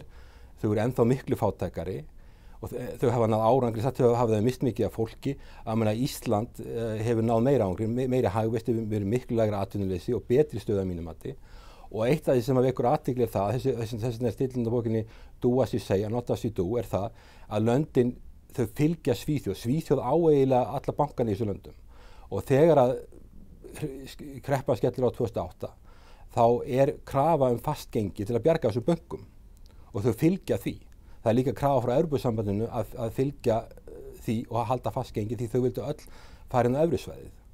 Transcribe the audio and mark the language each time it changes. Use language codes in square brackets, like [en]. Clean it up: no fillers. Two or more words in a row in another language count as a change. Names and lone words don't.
[is] Þau eru ennþá miklu fátækari og þau hafa náð árangri, þau hafa mist mikið af fólki. Að Ísland hefur náð meira árangri, meiri hagvexti, verið miklu lægra atvinnuleysi og betri stöðu að mínu mati. Og eitt af því sem að vekur athygli er það, þessi stillin á bókinni [en] Do as you say and not as you do, [is] er það að löndin þau fylgja Svíþjóð. Svíþjóð á eiginlega alla bankana í þessu löndum. Og þegar að kreppan skellir á 2008, þá er krafa fast gengi til að bjarga þessum bönkum. Og þau fylgja því. Það er líka krafa frá Evrópusambandinu að fylgja því og að halda fast gengi því þau vildu öll fara inn á evrusvæðið.